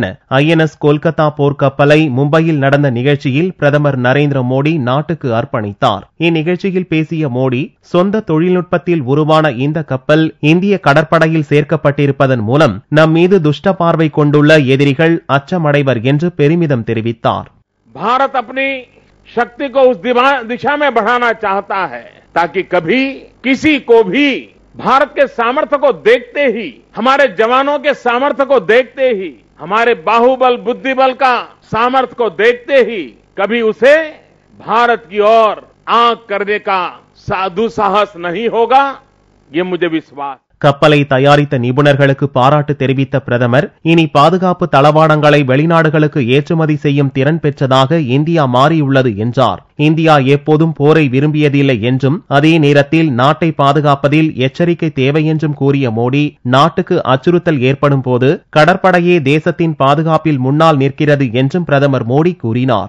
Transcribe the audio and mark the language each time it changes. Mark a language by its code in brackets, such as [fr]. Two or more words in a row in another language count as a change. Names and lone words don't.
[ta] INS கொல்கத்தா போர்க்கப்பலை மும்பையில் நடந்த நிகழ்ச்சியில் பிரதமர் நரேந்திர மோடி நாட்டுக்கு அர்ப்பணித்தார். இந்நிகழ்ச்சியில் பேசிய மோடி, சொந்த தொழில்நுட்பத்தில் உருவான இந்த கப்பல் இந்திய கடற்படையில் சேர்க்கப்பட்டிருப்பதன் மூலம் நம் மீது துஷ்ட பார்வை கொண்டுள்ள எதிரிகள் அச்சமடைவர் என்று பெருமிதம் தெரிவித்தார். [hi] भारत अपनी शक्ति को उस दिशा में बढ़ाना चाहता है ताकि कभी किसी को भी भारत के सामर्थ्य को देखते ही, हमारे जवानों के सामर्थ्य को देखते ही, हमारे बाहुबल बुद्धिबल का सामर्थ्य को देखते ही कभी उसे भारत की ओर आंख करने का दुस्साहस नहीं होगा, ये मुझे विश्वास. [ta] கப்பலை தயாரித்த நிபுணர்களுக்கு பாராட்டு தெரிவித்த பிரதமர், இனி பாதுகாப்பு தளவாடங்களை வெளிநாடுகளுக்கு ஏற்றுமதி செய்யும் திறன் பெற்றதாக இந்தியா மாறியுள்ளது என்றார். இந்தியா எப்போதும் போரை விரும்பியதில்லை என்றும் அதே நேரத்தில் நாட்டை பாதுகாப்பதில் எச்சரிக்கை தேவை என்றும் கூறிய மோடி, நாட்டுக்கு அச்சுறுத்தல் ஏற்படும் போது கடற்படையே தேசத்தின் பாதுகாப்பில் முன்னால் நிற்கிறது என்றும் பிரதமர் மோடி கூறினார்.